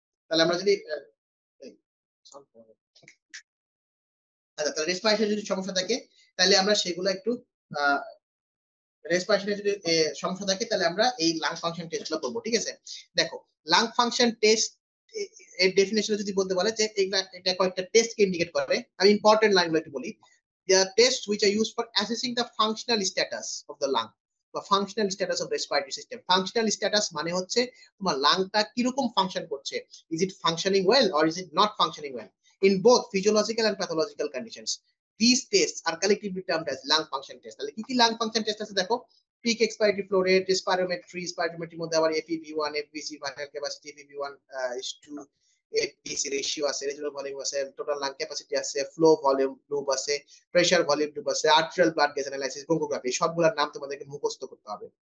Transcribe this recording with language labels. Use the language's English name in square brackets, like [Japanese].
[Bangla] তাহলে আমরা যদি আচ্ছা, তাহলে রেসপিরেটরি যদি সমস্যা থাকে, তাহলে আমরা সেগুলো একটু রেসপিরেশনে যদি সমস্যা থাকে তাহলে আমরা এই লাং ফাংশন টেস্টগুলো করবো, ঠিক আছে? দেখো, লাং ফাংশন টেস্ট এর ডেফিনেশনে যদি বলতে বলে যে এটা কয়েকটা টেস্টকে ইন্ডিকেট করে, আমি ইম্পর্টেন্ট লাইনগুলো একটু বলি। [English] The tests which are used for assessing the functional status of the lung বা functional status of respiratory system. Functional status [Bangla] মানে হচ্ছে তোমার লাংটা কিরকম ফাংশন করছে, [English] is it functioning well or is it not functioning well in both physiological and pathological conditions. These tests are collectively termed as lung function test. [Bangla] তাহলে কি কি lung function test আছে দেখো, peak expiratory flow rate, spirometry মধ্যে আবার FEV1, FVC, vital capacity, FEV1 is to FVC ratio আছে, রেজুলার volume আছে, total lung capacity আছে, ফ্লো ভলিউম লুপ আছে, প্রেসার ভলিউম লুপ আছে, আর্টেরিয়াল ব্লাড গ্যাস অ্যানালাইসিস, ব্রঙ্কোগ্রাফি, সবগুলোর নাম তোমাদেরকে মুখস্থ করতে হবে।